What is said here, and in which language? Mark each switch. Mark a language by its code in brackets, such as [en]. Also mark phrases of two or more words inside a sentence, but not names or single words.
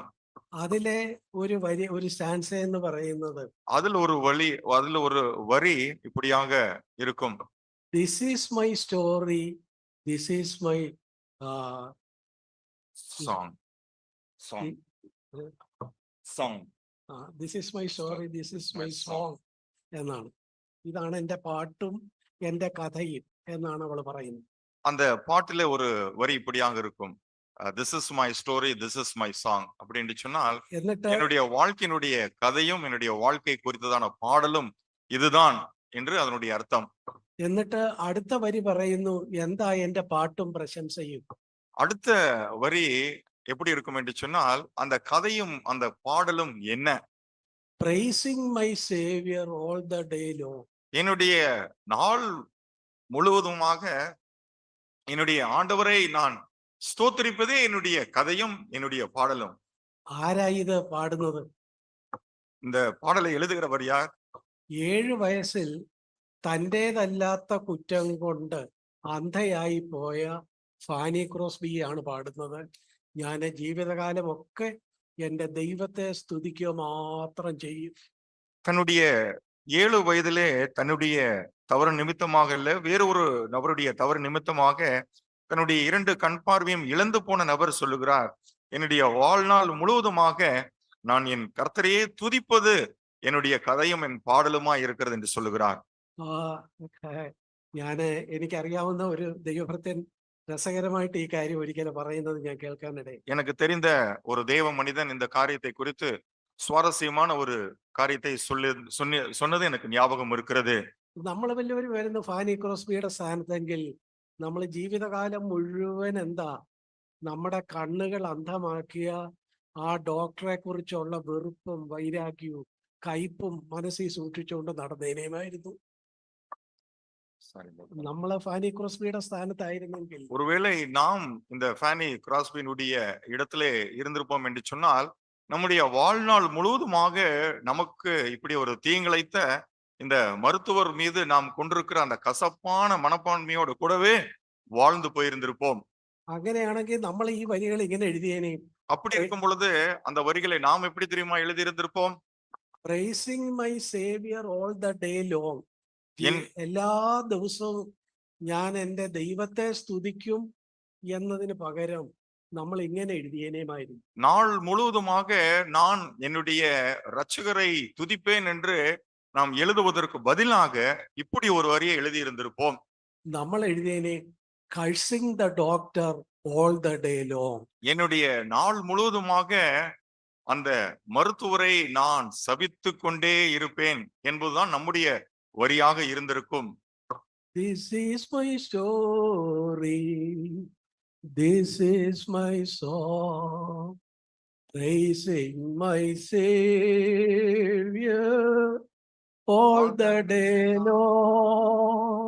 [ml] അതിലെ ഒരു സ്റ്റാൻസ എന്ന് പറയുന്നത്, [ta] அதில் ஒரு வரி இப்படியாக இருக்கும். [en] This is my story, this is my சாங் This is my story, this is my song എന്നാണ്. [ml] ഇതാണ് എൻ്റെ പാട്ടും എൻ്റെ കഥയും എന്നാണ് അവൾ പറയുന്നത്. [ta] அந்த பாட்டிலே ஒரு வரி இப்படியாக இருக்கும், [en] This is my story, this is my song [ta] அப்படின்னு சொன்னால் என்னுடைய வாழ்க்கையினுடைய கதையும் என்னுடைய வாழ்க்கை குறித்ததான பாடலும் இதுதான் என்று அதனுடைய அர்த்தம். [ml] എന്നിട്ട് അടുത്ത വരി പറയുന്നു, എന്താ എൻ്റെ പാട്ടും പ്രശംസയും. [ta] அடுத்த வரி எப்படி இருக்கும் என்று சொன்னால் அந்த கதையும் அந்த பாடலும் என்ன? [en] praising my savior all the day long. [ta] என்னுடைய நாள் முழுவதுமாக என்னுடைய ஆண்டவரை நான் ஸ்தோத்திரிப்பதே என்னுடைய கதையும் என்னுடைய பாடலும். [ml] ആരാ ഇത് പാടുന്നത്? [ta] இந்த பாடலை எழுதுகிறவர் யார்? [ml] 7 വയസ്സിൽ തൻ്റേതല്ലാത്ത കുറ്റം കൊണ്ട് അന്ധയായി പോയ ഫാനി ക്രോസ്ബിയാണ് പാടുന്നത്. ഞാൻ ജീവിതകാലമൊക്കെ എൻ്റെ ദൈവത്തെ സ്തുതിക്കുക മാത്രം ചെയ്യും. [ta] தன்னுடைய 7 வயதிலே தன்னுடைய தவறு நிமித்தமாக இல்ல, வேறு ஒரு நபருடைய தவறு நிமித்தமாக தன்னுடைய 2 கண் பார்வையும் இழந்து போன நபர் சொல்லுகிறார், என்னுடைய வாழ்நாள் முழுவதுமாக நான் என் கர்த்தரையே துதிப்பது என்னுடைய கதையும் என் பாடலுமா இருக்கிறது என்று சொல்லுகிறார். [ml] ആ ഞാന് എനിക്കറിയാവുന്ന ഒരു ദൈവഭൃത്യൻ രസകരമായിട്ട് ഈ കാര്യം ഒരിക്കലും പറയുന്നത് ഞാൻ കേൾക്കാനിടയായി. [ta] எனக்கு தெரிந்த ஒரு தேவ மனிதன் இந்த காரியத்தை குறித்து சுவாரஸ்யமான ஒரு காரியத்தை சொன்னது எனக்கு ஞாபகம் இருக்கிறது. [ml] നമ്മൾ വല്ലവരും വരുന്ന ഫാനി ക്രോസ്ബിയുടെ സ്ഥാനത്തെങ്കിൽ നമ്മൾ ജീവിതകാലം മുഴുവൻ എന്താ നമ്മുടെ കണ്ണുകൾ അന്ധമാക്കിയ ആ ഡോക്ടറെ കുറിച്ചുള്ള വെറുപ്പും വൈരാഗ്യവും കയ്പും മനസ്സിൽ സൂക്ഷിച്ചുകൊണ്ട് നടന്നേനേമായിരുന്നു. നമ്മളെ ഫാനി ക്രോസ്ബിയുടെ സ്ഥാനത്തായിരുന്നെങ്കിൽ [ta] ஒருவேளை நாம் இந்த ஃபேனி கிராஸ்பியினுடைய இடத்திலே இருந்திருப்போம் என்று சொன்னால், நம்முடைய வாழ்நாள் முழுவதுமாக நமக்கு இப்படி ஒரு தீங்கிழைத்த இந்த மருத்துவர் மீது நாம் கொண்டிருக்கிற அந்த கசப்பான மனப்பான்மையோடு கூடவே வாழ்ந்து போயிருந்திருப்போம். [ml] അങ്ങനെയാണെങ്കിൽ നമ്മൾ ഈ വരികൾ ഇങ്ങനെ എഴുതിയേനെ, [ta] அப்படி இருக்கும் பொழுது அந்த வரிகளை நாம் எப்படி தெரியுமா எழுதியிருந்திருப்போம்? [en] Praising my Savior all the day long. [ml] എല്ലാ ദിവസവും ഞാൻ എൻ്റെ ദൈവത്തെ സ്തുതിക്കും എന്നതിന് പകരം നമ്മൾ ഇങ്ങനെ എഴുതിയേനേമായിരുന്നു. [ta] நாள் முழுவதுமாக நான் என்னுடைய இரட்சகரை துதிப்பேன் என்று நாம் எழுதுவதற்கு பதிலாக இப்படி ஒரு வரியை எழுதியிருந்திருப்போம். [ml] നമ്മൾ എഴുതിയേനെ [en] cursing the doctor all the day long. [ta] என்னுடைய நாள் முழுவதுமாக அந்த மருத்துவரை நான் சபித்துக் கொண்டே இருப்பேன் என்பதுதான் நம்முடைய வரியாக இருந்திருக்கும். [en] This is my story, this is my song, praising my Savior all the day long.